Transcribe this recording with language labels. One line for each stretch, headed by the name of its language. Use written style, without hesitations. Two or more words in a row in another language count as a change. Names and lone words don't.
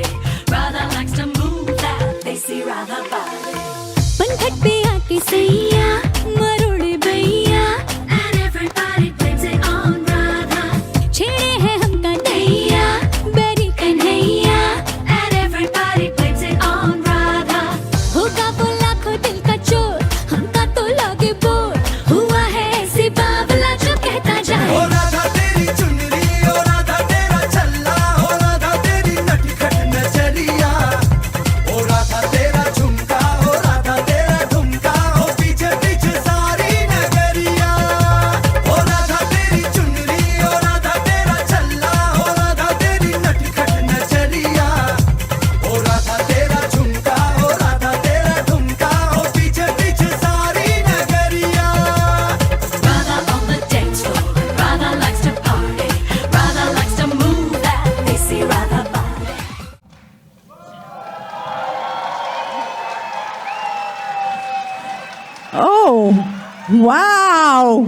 English: Radha likes to move that they see Radha body.
Hindi: पनघट पे आके सैया मरोड़े भैया
English: And everybody blames it on Radha.
Hindi: छेड़े है हमका नैया बेरी कन्हैया
English: And everybody blames it on Radha.
Hindi: होगा वो लाखों दिल का चोर हमका तो लगे बोर हुआ है ऐसी बावला जो कहता जाए ओ राधा तेरी चुनरी ओ राधा तेरा चल्ला ओ राधा तेरी नटखट नजरिया ओ राधा तेरा झुमका ओ राधा तेरा झुमका ओ पीछे पीछे सारी नगरिया ओ राधा तेरी चुनरी ओ राधा तेरा चल्ला ओ राधा तेरी नटखट नजरिया ओ राधा तेरा झुमका ओ राधा तेरा झुमका ओ पीछे पीछे सारी नगरिया
English: Radha on the dance floor, Radha likes to party. Radha likes to move that they see Radha body. Oh, wow!